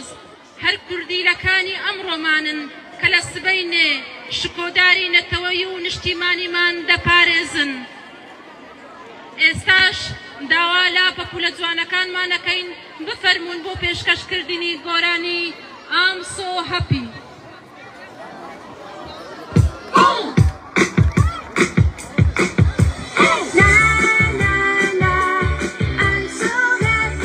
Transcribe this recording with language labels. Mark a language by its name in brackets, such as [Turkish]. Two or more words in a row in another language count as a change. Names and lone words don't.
[Central Kurdish] هەر کوردیلەکانی ئەمڕۆمانن کە لە سبەینێ شکۆداری نەتەوەی و نیشتیمانیمان دەپارێزن. ئێستاش داوا لاپە پولە جوانەکانمانەکەین بفەرمونون بۆ پێشکەشکردنی گۆرانی I'm so happy. [English] Na na na, I'm so happy.